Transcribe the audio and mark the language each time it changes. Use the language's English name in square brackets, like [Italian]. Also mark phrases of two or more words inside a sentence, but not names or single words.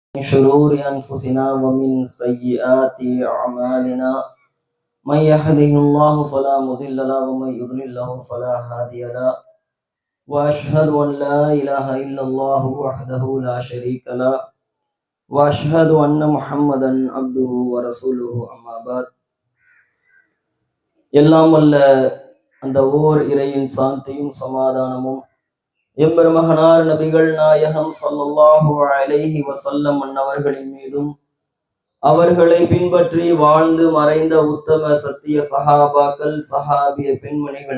[Arabic] من شرور أنفسنا ومن سيئات أعمالنا من يهده الله فلا مضل له ومن يضلل له فلا هادي له وأشهد أن لا إله إلا الله وحده لا شريك له وأشهد أن محمدا عبده ورسوله أما بعد [Tamil] எல்லாம் வல்ல அந்த ஓர் இறையின் சாந்தியும் சமாதானமும் எம்பெருமகனார் நபிகள் நாயகம் [Arabic] صلى الله عليه وسلم [Tamil] அன்னவர்களின் மீதும் அவர்களை பின்பற்றி வாழ்ந்து மறைந்த உத்தம சத்திய சஹாபாக்கள் சஹாபிய பெண்மணிகள்